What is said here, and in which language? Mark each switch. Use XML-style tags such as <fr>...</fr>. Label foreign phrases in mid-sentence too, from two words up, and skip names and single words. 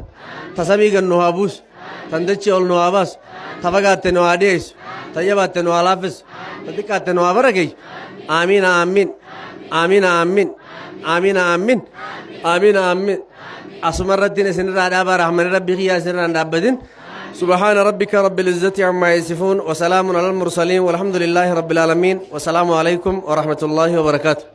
<om>ta samii gan nu haa buusu tan dachii ol nu haa baasu ta fagaatte nu haa dhiyeessu ta jabaatte nu haa laaffisu ta xiqqaatte nu haa barakeeyyu aamiin aamiin aamiin aamiin aamiin aamiin aamiin aamiin asuma irrattiin isinirraa dhaabaa rahmani rabbi kiyyaa isinirraa hin dhaabbatin</om> <ar>سبحان ربك رب العزة عما يصفون وسلام على المرسلين والحمد لله رب العالمين والسلام عليكم ورحمة الله وبركاته</ar>